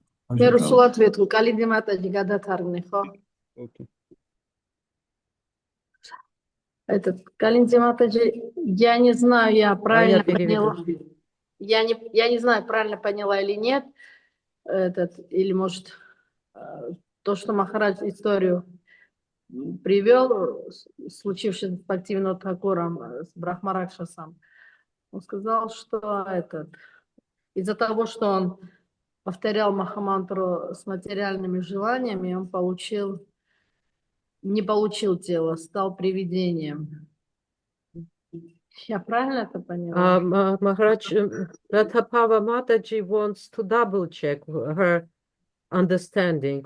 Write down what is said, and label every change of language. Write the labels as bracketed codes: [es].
[ka] მე რუსულად ვეთქვი, კალინდი მატაჯი გადათარგმნე, ხო? [en] Okay. [ru] Этот Калинди Матаджи, я не знаю, я правильно поняла. Я не знаю, правильно поняла или нет. Или может то, что Махарадж историю привел, случившееся с Бхактивинода Тхакуром, с Брахмаракшасом. Он сказал, что из-за того, что он повторял Махамантру с материальными желаниями, он не получил тело, стал привидением. Я правильно это поняла? [en] Maharaj, Ratapava Mataji wants to double check her understanding.